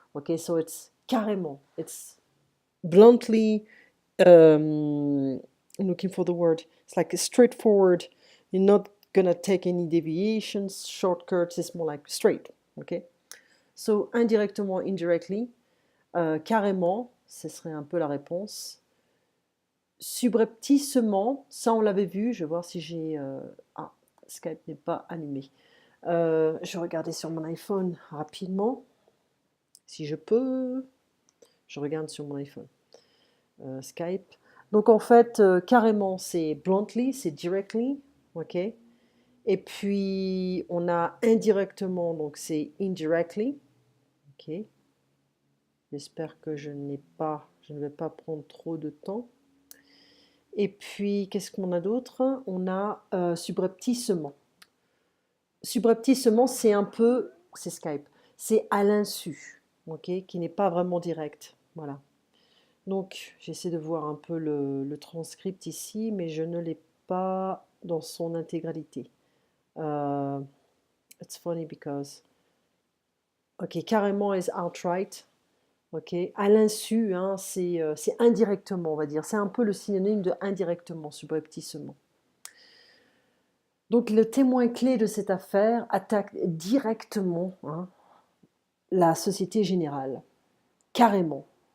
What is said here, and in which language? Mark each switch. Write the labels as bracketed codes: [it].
[en] Okay, so it's carrément, it's bluntly, I'm looking for the word, it's like straightforward. You're not gonna take any deviations, shortcuts, it's more like straight. [fr] Okay, so indirectement, indirectly, carrément, ce serait un peu la réponse. Subrepticement, ça on l'avait vu, je vais voir si j'ai... Ah, Skype n'est pas allumé. Je vais regarder sur mon iPhone rapidement, si je peux. Je regarde sur mon iPhone. Skype. Donc en fait, carrément, c'est bluntly, c'est directly, ok. Et puis on a indirectement, donc c'est indirectly, ok. J'espère que je ne vais pas prendre trop de temps. Et puis, qu'est-ce qu'on a d'autre? On a subrepticement. Subrepticement, c'est un peu, c'est Skype, c'est à l'insu, ok, qui n'est pas vraiment direct. Voilà. Donc, j'essaie de voir un peu le transcript ici, mais je ne l'ai pas dans son intégralité. [en] It's funny because, ok, carrément is outright. [fr] Ok, à l'insu, hein, c'est indirectement, on va dire. C'est un peu le synonyme de indirectement, subrepticement. Donc le témoin clé de cette affaire attaque directement, hein, la Société Générale, carrément.